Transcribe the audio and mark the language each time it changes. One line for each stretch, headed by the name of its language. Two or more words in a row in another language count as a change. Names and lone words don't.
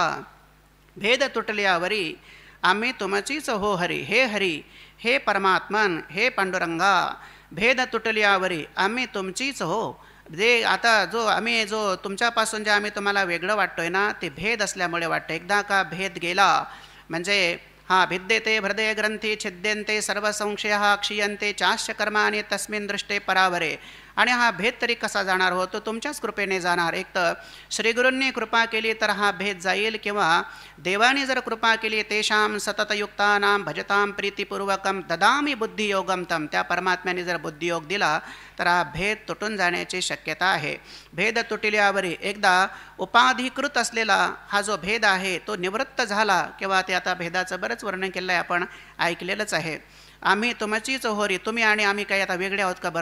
Marathi: भेद तुटल्यावरी आम्ही तुमचीच हो हरी, हे हरी हे परमात्मन हे पांडुरंगा, भेद तुटल्यावरी आम्ही तुमचीच हो. जे आता जो तुमच्यापासून जे आम्ही तुम्हाला वेगळं वाटतोय ना ते भेद असल्यामुळे वाटतं. एकदा का भेद गेला म्हणजे हा
Sanskrit: भिद्यते हृदय ग्रंथी छिद्यन्ते सर्व संशय क्षीयन्ते चाश्य कर्माने तस्मिन् दृष्टे परावरे.
Marathi: आणि हा भेद तरी कसा जाणार हो? तो तुमच्याच कृपेने जाणार. एक तर श्रीगुरूंनी कृपा केली तर हा भेद जाईल, किंवा देवाने जर कृपा केली
Sanskrit: तेषां सततयुक्तानां भजतां प्रीतिपूर्वकं ददामी बुद्धियोगम तम,
Marathi: त्या परमात्म्याने जर बुद्धियोग दिला तर हा भेद तुटून जाण्याची शक्यता आहे. भेद तुटल्यावरी एकदा उपाधिकृत असलेला हा जो भेद आहे तो निवृत्त झाला, किंवा ते आता भेदाचं बरंच वर्णन केलं आहे, आपण ऐकलेलंच आहे. आम्ही तुमचीच होरी, तुम्ही आणि आम्ही काही आता वेगळे आहोत का?